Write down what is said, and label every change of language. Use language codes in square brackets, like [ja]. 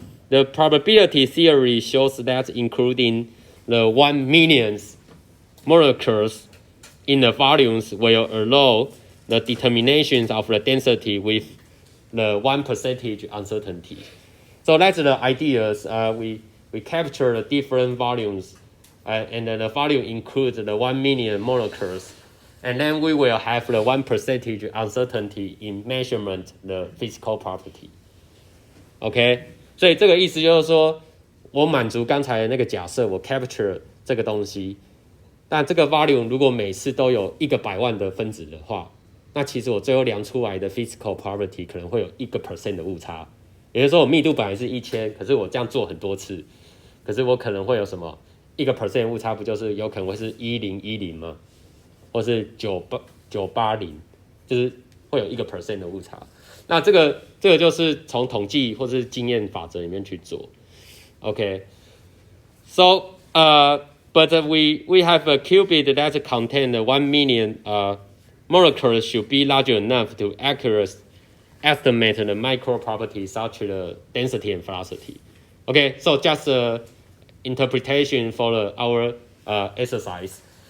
[en] The probability theory shows that including the 1 millionth molecules in the volumes will allow the determinations of the density with the 1% uncertainty. So that's the ideas. We capture the different volumes, and the volume includes the 1 million molecules, and then we will have the 1% uncertainty in measurement the physical property. [zh] OK， 所以这个意思就是说，我满足刚才那个假设，我 capture 这个东西，但这个 volume 如果每次都有100万的分子的话，那其实我最后量出来的 physical property 可能会有1% 的误差。也就是说，我密度本来是1000，可是我这样做很多次，可是我可能会有什么1% 误差，不就是有可能会是1010吗？或是980，就是会有1% 的误差。那这个就是从统计或是经验法则里面去做。 [en] Okay, so but we have a qubit that contains 1 million molecules should be large enough to accurately estimate the micro properties such as the density and velocity. Okay, so just interpretation for our exercise.